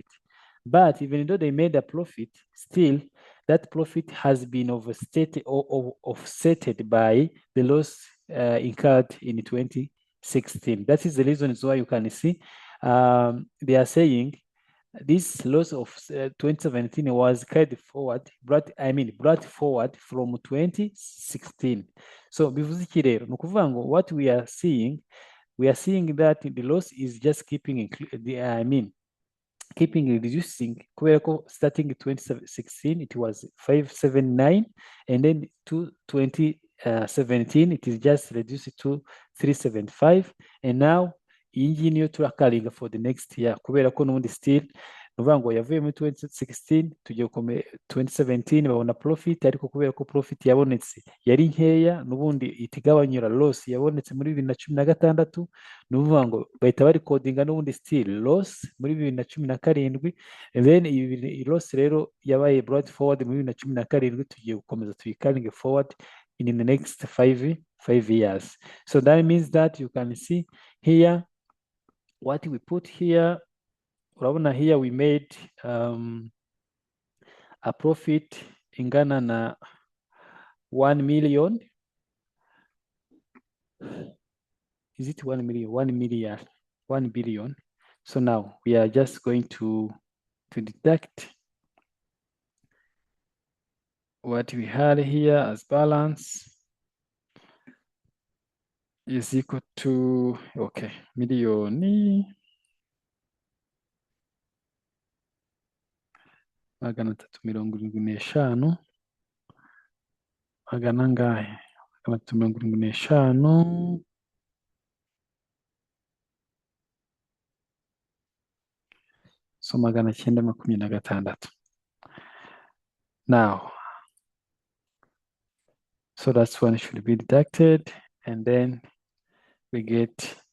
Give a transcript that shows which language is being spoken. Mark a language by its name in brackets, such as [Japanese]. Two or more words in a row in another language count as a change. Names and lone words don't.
[English] But even though they made a profit, still that profit has been overstated or offsetted by the loss incurred in 2016. That is the reason why you can see they are saying this loss of 2017 was carried forward, brought forward from 2016. [Kinyarwanda] So bivuze iki rero ni ukuvuga ngo [English] what we are seeing that the loss is just keeping reducing. Starting in 2016 it was 579, and then to 2017 it is just reduced to 375, and now [Kinyarwanda] iyi ngiyi niyo turakaringa [English] for the next year, [Kinyarwanda] kubera ko n'ubundi still nuvuga ngo yavuye muri 2016 tugiye 2017 babona profit, ariko kubera ko profit yabonetse yari nkeya n'ubundi itigabanyura loss yabonetse muri 2016, nuvuga ngo bahita bari codinga n'ubundi still loss muri 2017, and then iyi loss rero yabaye [English] brought forward [Kinyarwanda] muri 2017, tugiye gukomeza tuyikaringe [English] forward in the next five years. So that means that you can see here what we put here. Urabona here we made a profit [Kinyarwanda] ingana na [English] 1 million. Is it 1 million? 1 million, 1 billion. So now we are just going to deduct what we had here as balance is equal to, [Kinyarwanda] okay, miliyoni magana atatu mirongo irindwi n'eshanu magana angahe? Magana atatu mirongo irindwi n'eshanu so magana cyenda makumyabiri na gatandatu. [English] Now, so that's one should be deducted, and then we get